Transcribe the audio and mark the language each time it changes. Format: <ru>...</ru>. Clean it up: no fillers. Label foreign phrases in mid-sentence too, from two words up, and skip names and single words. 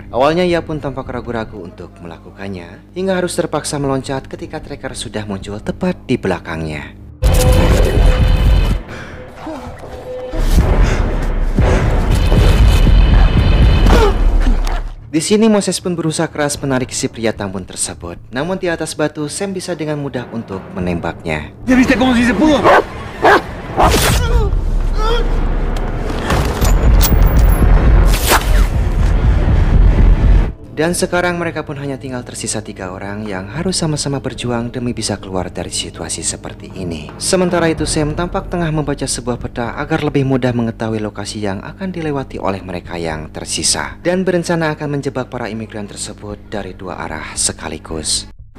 <id>Awalnya ia pun tampak ragu-ragu untuk melakukannya, hingga harus terpaksa meloncat ketika Tracker sudah muncul tepat di belakangnya. Di sini Moses pun berusaha keras menarik si pria tambun tersebut. Namun di atas batu, Sam bisa dengan mudah untuk menembaknya.</id> <es>¿Ya viste cómo si se pudo?</es> <id>Dan sekarang mereka pun hanya tinggal tersisa 3 orang yang harus sama-sama berjuang demi bisa keluar dari situasi seperti ini. Sementara itu Sam tampak tengah membaca sebuah peta agar lebih mudah mengetahui lokasi yang akan dilewati oleh mereka yang tersisa, dan berencana akan menjebak para imigran tersebut dari 2 arah sekaligus.</id>